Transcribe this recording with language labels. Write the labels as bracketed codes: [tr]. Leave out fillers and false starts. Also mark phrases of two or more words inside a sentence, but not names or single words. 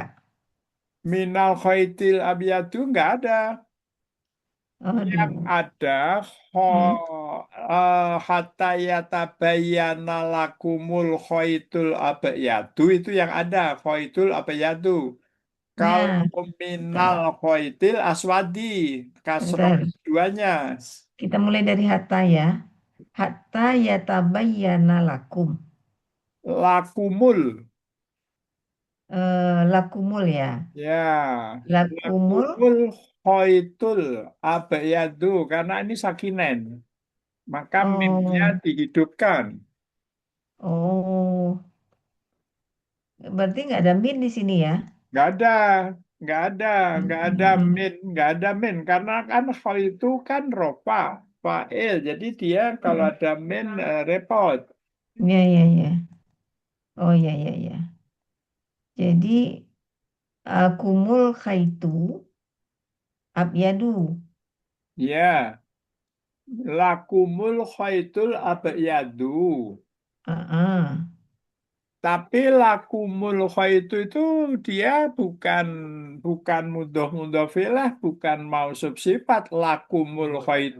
[ar] من الخيط الأبيض [id] nggak ada. Yang Aduh. ada Hmm. [ar] حتى يتبين لكم الخيط الأبيض [id] itu yang ada [ar] الخيط الأبيض. [id] Nah, Kalau minal bentar. [ar] الخيط الأسود كسرة [id] Bentar. duanya Kita mulai dari hatta ya. [ar] حتى يتبين لكم. lakumul [id] Lakumul ya. ya [ar] Lakumul. لكم الخيط الأبيض [id] karena ini sakinen maka mimnya Oh, dihidupkan. oh. Berarti nggak ada min di sini ya? Nggak ada, nggak ada, Mm, nggak ada mm, mm. nggak ada min karena kan hal itu kan [ar] رفع، فاعل. [id] Jadi dia kalau Mm. ada min repot. Ya, ya, ya. Oh, ya, ya, ya. [ar] Jadi كم الخيط أبيض. Ya, لكم الخيط الأبيض. Ah, ah. [id] Tapi [ar] لكم الخيط [id] itu dia bukan bukan [ar] مضاف إليه, [id] bukan [ar] موصوف صفة لكم الخيط.